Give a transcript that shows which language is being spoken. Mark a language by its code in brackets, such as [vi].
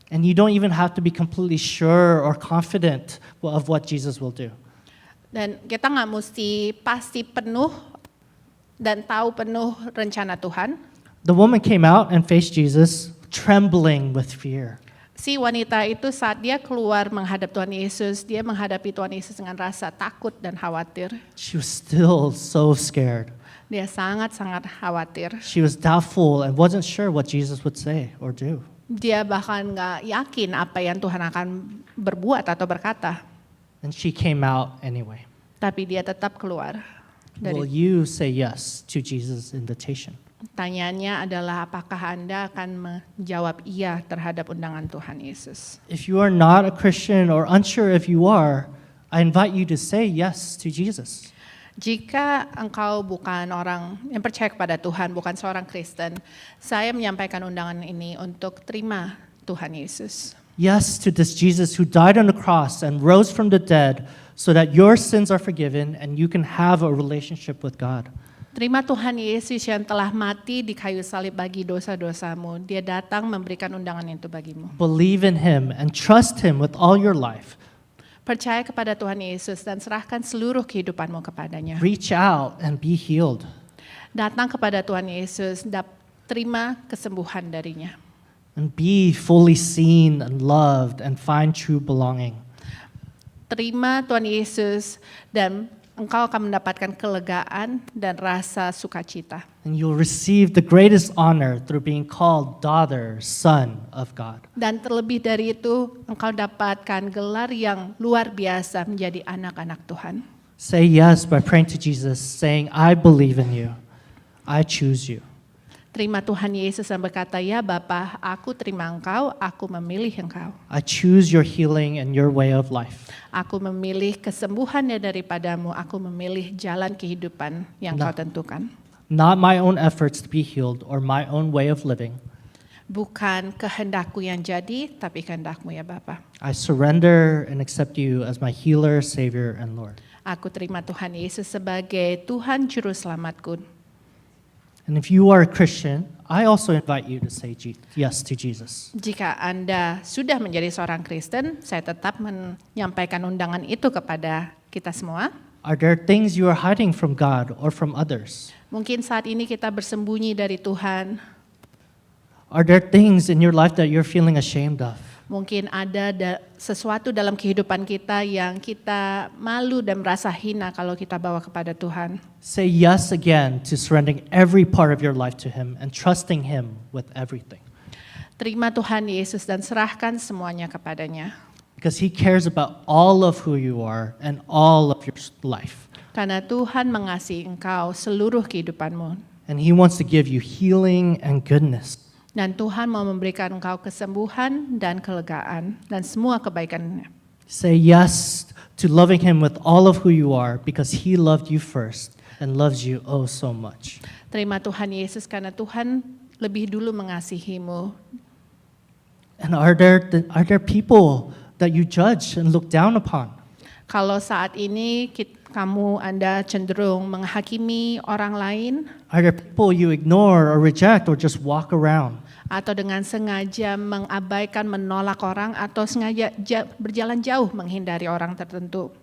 [en] And you don't even have to be completely sure or confident of what Jesus will do. [id] Dan kita nggak mesti pasti penuh dan tahu penuh rencana Tuhan. [en] The woman came out and faced Jesus, trembling with fear. [id] Si wanita itu saat dia keluar menghadap Tuhan Yesus, dia menghadapi Tuhan Yesus dengan rasa takut dan khawatir. [en] She was still so scared. [id] Dia sangat-sangat khawatir. [en] She was doubtful and wasn't sure what Jesus would say or do. [id] Dia bahkan nggak yakin apa yang Tuhan akan berbuat atau berkata. [en] And she came out anyway. [id] Tapi dia tetap keluar. [en] Will you say yes to Jesus' invitation? [id] Pertanyaannya adalah apakah Anda akan menjawab iya terhadap undangan Tuhan Yesus? [en] If you are not a Christian or unsure if you are, I invite you to say yes to Jesus. [id] Jika engkau bukan orang yang percaya kepada Tuhan, bukan seorang Kristen, saya menyampaikan undangan ini untuk terima Tuhan Yesus. [en] Yes to this Jesus who died on the cross and rose from the dead so that your sins are forgiven and you can have a relationship with God. [id] Terima Tuhan Yesus yang telah mati di kayu salib bagi dosa-dosamu. Dia datang memberikan undangan itu bagimu. [en] Believe in Him and trust Him with all your life. [id] Percaya kepada Tuhan Yesus dan serahkan seluruh kehidupanmu kepadanya. [en] Reach out and be healed. [id] Datang kepada Tuhan Yesus, terima kesembuhan darinya. [en] And be fully seen and loved and find true belonging. [id] Terima Tuhan Yesus dan engkau akan mendapatkan kelegaan dan rasa sukacita. [en] And you'll receive the greatest honor through being called daughter, son of God. [id] Dan terlebih dari itu, engkau dapatkan gelar yang luar biasa menjadi anak-anak Tuhan. [en] Say yes by praying to Jesus, saying, I believe in you. I choose you. [id] Terima Tuhan Yesus dan berkata, ya Bapa, aku terima engkau, aku memilih engkau. [en] I choose your healing and your way of life. [id] Aku memilih kesembuhannya daripadamu, aku memilih jalan kehidupan yang kau tentukan. [en] Not my own efforts to be healed or my own way of living. [id] Bukan kehendakku yang jadi, tapi kehendakmu ya Bapa. [en] I surrender and accept you as my healer, savior, and Lord. [id] Aku terima Tuhan Yesus sebagai Tuhan Juru Selamatku. [en] And if you are a Christian, I also invite you to say yes to Jesus. [id] Jika Anda sudah menjadi seorang Kristen, saya tetap menyampaikan undangan itu kepada kita semua. [en] Are there things you are hiding from God or from others? [id] Mungkin saat ini kita bersembunyi dari Tuhan. [en] Are there things in your life that you're feeling ashamed of? [id] Mungkin ada sesuatu dalam kehidupan kita yang kita malu dan merasa hina kalau kita bawa kepada Tuhan. [en] Say yes again to surrendering every part of your life to Him and trusting Him with everything. [id] Terima Tuhan Yesus dan serahkan semuanya kepadanya. [en] Because He cares about all of who you are and all of your life. [id] Karena Tuhan mengasihi engkau seluruh kehidupanmu. [en] And He wants to give you healing and goodness. [id] Dan Tuhan mau memberikan engkau kesembuhan dan kelegaan dan semua kebaikannya. [en] Say yes to loving Him with all of who you are because He loved you first and loves you oh so much. [id] Terima Tuhan Yesus karena Tuhan lebih dulu mengasihimu. [en] And are there people that you judge and look down upon? [id] Kalau saat ini Anda cenderung menghakimi orang lain, [en] Are there people you ignore or reject or just walk around? [id] atau dengan sengaja mengabaikan, menolak orang, atau sengaja berjalan jauh menghindari orang tertentu.